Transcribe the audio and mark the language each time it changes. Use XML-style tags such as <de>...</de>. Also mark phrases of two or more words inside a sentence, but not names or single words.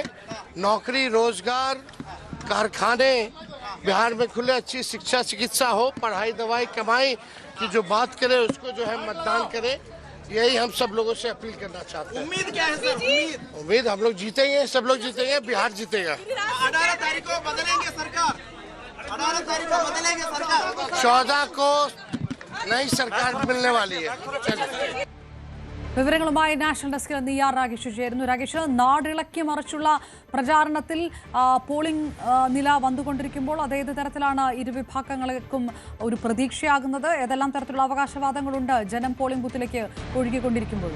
<hi>नौकरी, रोजगार, कारखाने बिहार में खुले, अच्छी शिक्षा चिकित्सा हो, पढ़ाई दवाई कमाई की जो बात करे उसको जो है मतदान करे. यही हम सब लोगों से अपील करना चाहते हैं. उम्मीद क्या है सर? उम्मीद हम लोग जीतेंगे, सब लोग जीतेंगे, बिहार जीतेगा. 18 तारीख को बदलेंगे सरकार. 18 तारीख को बदलेंगे सरकार. 14 को नई सरकार मिलने वाली है.</hi> <ml>വിവരങ്ങളുമായി നാഷണൽ ഡെസ്കിൽ നിയാർ രാഗേഷ് ചേരുന്നു. രാഗേഷ്, നാടിളക്കി മറിച്ചുള്ള പ്രചാരണത്തിൽ പോളിംഗ് നില വന്നുകൊണ്ടിരിക്കുമ്പോൾ അതേത് തരത്തിലാണ് ഇരുവിഭാഗങ്ങൾക്കും ഒരു പ്രതീക്ഷയാകുന്നത്? ഏതെല്ലാം തരത്തിലുള്ള അവകാശവാദങ്ങളുണ്ട് ജനം പോളിംഗ് ബൂത്തിലേക്ക് ഒഴുകിക്കൊണ്ടിരിക്കുമ്പോഴും?</ml>